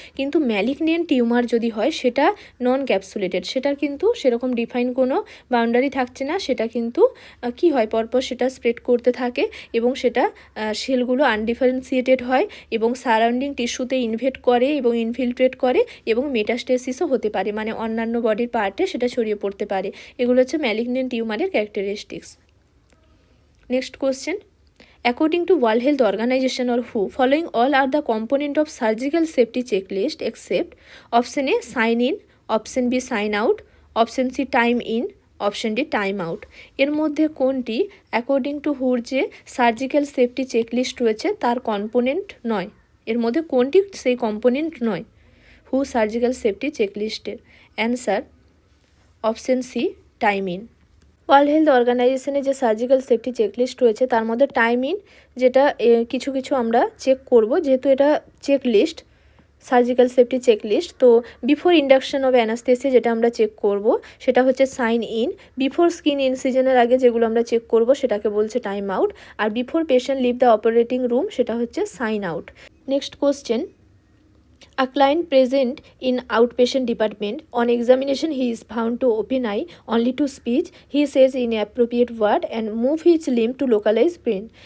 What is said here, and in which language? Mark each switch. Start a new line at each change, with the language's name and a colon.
Bangla: কিন্তু malignant tumour যদি হয় সেটা নন ক্যাপসুলেটেড, সেটার কিন্তু সেরকম ডিফাইন কোনো বাউন্ডারি থাকছে না, সেটা কিন্তু কি হয় পরপর সেটা স্প্রেড করতে থাকে এবং সেটা সেলগুলো আনডিফারেন্সিয়েটেড হয় এবং সারাউন্ডিং টিস্যুতে ইনভেট করে এবং ইনফিলট্রেট করে এবং মেটাস্টেসিসও হতে পারে, মানে অন্যান্য বডির পার্টে সেটা ছড়িয়ে পড়তে পারে। এগুলো হচ্ছে ম্যালিগনেন্ট টিউমারের characteristics.
English: Next question, according to World Health Organization or WHO, following all are the component of surgical safety checklist except option A sign in, option B sign out, option C time in, option D time out.
Bangla: এর মধ্যে কোনটি according to হুর যে surgical safety checklist রয়েছে তার component নয়? এর মধ্যে কোনটি সেই কম্পোনেন্ট নয় হু surgical safety চেকলিস্টের? Answer option C time in. World health অর্গানাইজেশনের যে সার্জিক্যাল সেফটি চেকলিস্ট রয়েছে তার মধ্যে টাইম ইন, যেটা কিছু কিছু আমরা চেক করব, যেহেতু এটা চেকলিস্ট, সার্জিক্যাল সেফটি চেকলিস্ট, তো বিফোর ইন্ডাকশন অফ অ্যানাস্থেসিয়া যেটা আমরা চেক করব সেটা হচ্ছে সাইন ইন, বিফোর স্কিন ইনসিজনের আগে যেগুলো আমরা চেক করব সেটাকে বলছে time out, আর
English: before patient leave the operating room
Bangla: সেটা হচ্ছে sign out.
English: Next question, a client present in outpatient department, on examination he is found to open eye only to speech, he says inappropriate word and move his limb to localize pain.